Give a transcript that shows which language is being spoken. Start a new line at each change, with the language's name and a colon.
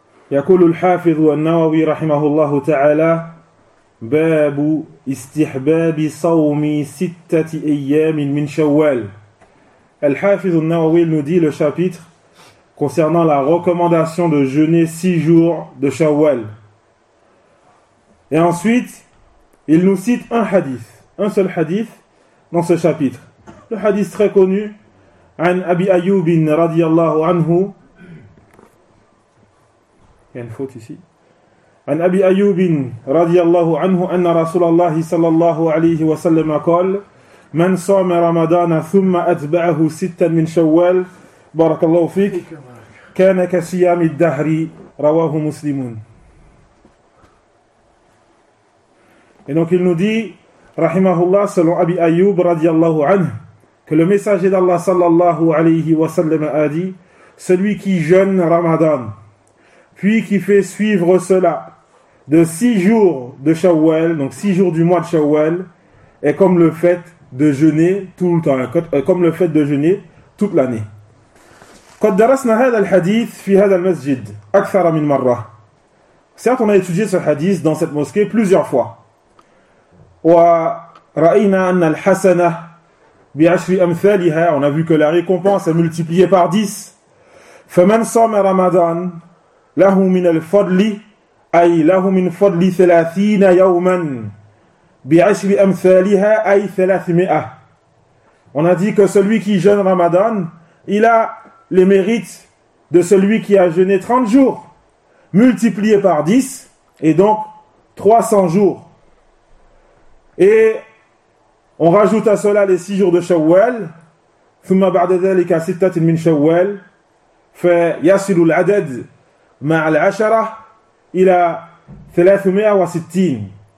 Arabic: يقول الحافظ النووي رحمه الله تعالى باب استحباب صوم ستة أيام من شوال الحافظ النووي
French: nous dit le chapitre concernant la recommandation de jeûner 6 jours de Shawwal. Et ensuite, il nous cite un hadith, un seul hadith, dans ce chapitre. Le hadith très connu, «
Arabic: An Abi Ayyubin radiyallahu anhu
French: » Il y a une faute ici.
Arabic: « An Abi Ayyubin radiyallahu anhu anna Rasulallah sallallahu alayhi wa sallam akol « Man soma ramadana thumma atba'ahu sittan min Shawwal » Barakallahu fik. كَانَ كَسِيَامِ الدَّهْرِ رَوَاهُ مُسْلِمُونَ
French: Et donc il nous dit, Rahimahullah, selon Abi Ayyub, radiyallahu anhu, que le messager d'Allah, sallallahu alayhi wa sallam, a dit, celui qui jeûne Ramadan, puis qui fait suivre cela de 6 jours de Shawwal, donc 6 jours du mois de Shawwal, est comme le fait de jeûner tout le temps, comme le fait de jeûner toute l'année.
Arabic: قد درسنا هذا الحديث في هذا المسجد أكثر من مرة.
French: Certes, on a étudié ce hadith dans cette mosquée plusieurs fois.
Arabic: ورأينا أن الحسنة بعشر أمثالها.
French: On a vu que la récompense est multipliée par 10.
Arabic: فمن صام رمضان له من الفضل أي له من فضل 30 يوما بعشر أمثالها أي 300.
French: On a dit que celui qui jeûne Ramadan, il a les mérites de celui qui a jeûné 30 jours, multipliés par 10, et donc 300 jours. Et on rajoute à cela les 6 jours de Shawwal,
Arabic: ثم بعد ذلك 6 من شوال, فيصل العدد مع العشرة إلى 360.